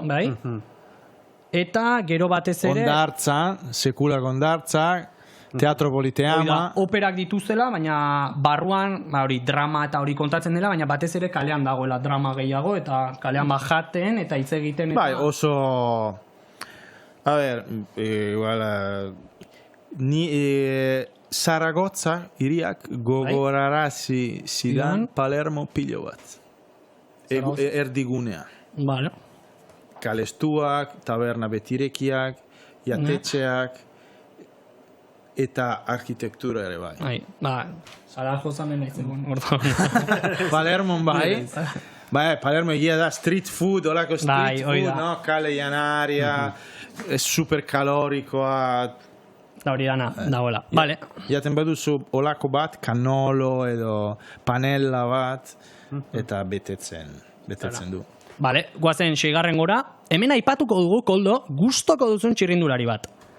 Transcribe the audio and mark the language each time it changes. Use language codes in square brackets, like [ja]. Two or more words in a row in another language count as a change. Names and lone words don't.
[eu] Bai. Eta gero batez ere... Ondartza, sekula ondartza, Teatro Politeama. Operak dituzela, baina barruan, hori drama eta hori kontatzen dela, baina batez ere kalean dagoela drama gehiago, eta kalean jaten eta hitz egiten. Bai, oso... [es] A ver, igual... [eu] Zaragoza iriak gogorarazi zidan Palermo pilo bat. Erdigunea. Vale. Kalestuak, taberna betirekiak, jatetxeak, eta arkitektura ere bai. Zaragoza mena izan. Palermo bai. Palermo egia da [en] street food, [eu] olako [en] street food, [eu] no? Kale janaria, super kalorikoa. Da hori dana, dagoela. Vale. Jaten baduzu olako bat, kanolo edo panella bat, eta betetzen du. Vale, guazen 6. gora. Hemen aipatuko dugu, Koldo, gustoko duzun txirrindulari bat.